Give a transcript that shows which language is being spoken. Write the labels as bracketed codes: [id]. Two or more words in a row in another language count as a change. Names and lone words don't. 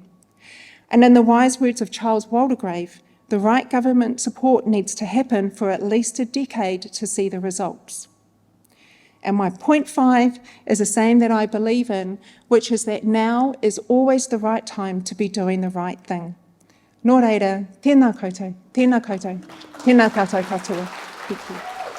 [en] And in the wise words of Charles Waldegrave, the right government support needs to happen for at least a decade to see the results. And my point 5 is a saying that I believe in, which is that now is always the right time to be doing the right thing. [mi] Nō reira, tēnā koutou, tēnā koutou, tēnā tātou katoa. [en] Thank you.